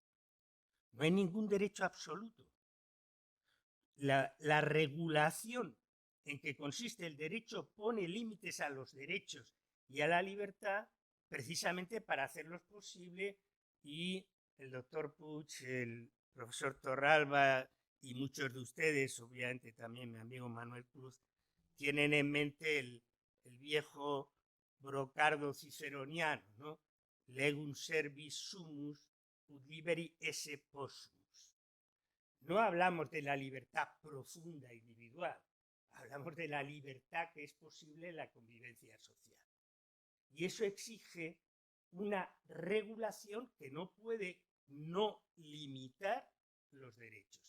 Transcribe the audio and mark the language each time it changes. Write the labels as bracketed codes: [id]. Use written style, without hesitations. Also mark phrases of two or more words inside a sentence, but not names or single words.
[es] No hay ningún derecho absoluto. La regulación en que consiste el derecho pone límites a los derechos y a la libertad precisamente para hacerlos posible, y el doctor Puig, el profesor Torralba y muchos de ustedes, obviamente también mi amigo Manuel Cruz, tienen en mente el viejo brocardo ciceroniano, ¿no? [la] Legum servis sumus ut liberi esse possumus. [es] No hablamos de la libertad profunda individual, hablamos de la libertad que es posible en la convivencia social. Y eso exige una regulación que no puede no limitar los derechos.